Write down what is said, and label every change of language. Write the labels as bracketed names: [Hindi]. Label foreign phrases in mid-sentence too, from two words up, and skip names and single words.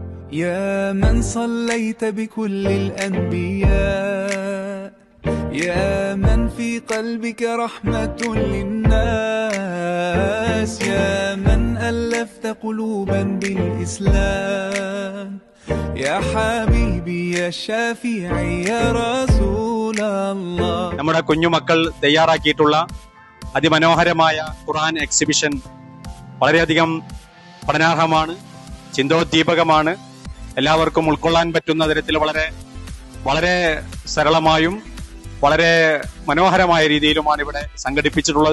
[Arabic] يا من صليت بكل الأنبياء يا من في قلبك رحمة للناس يا من ألفت قلوبا بالإسلام يا حبيبي يا شافعي يا رسول الله. [Malayalam] നമ്മുടെ കുഞ്ഞുമക്കൾ തയ്യാറാക്കിയിട്ടുള്ള അതിമനോഹരമായ ഖുർആൻ എക്സിബിഷൻ വളരെയധികം പഠനാർഹമാണ്, ചിന്തോദ്ദീപകമാണ്. എല്ലാവർക്കും ഉൾക്കൊള്ളാൻ പറ്റുന്ന തരത്തിൽ വളരെ വളരെ സരളമായും വളരെ മനോഹരമായ രീതിയിലുമാണ് ഇവിടെ സംഘടിപ്പിച്ചിട്ടുള്ളത്.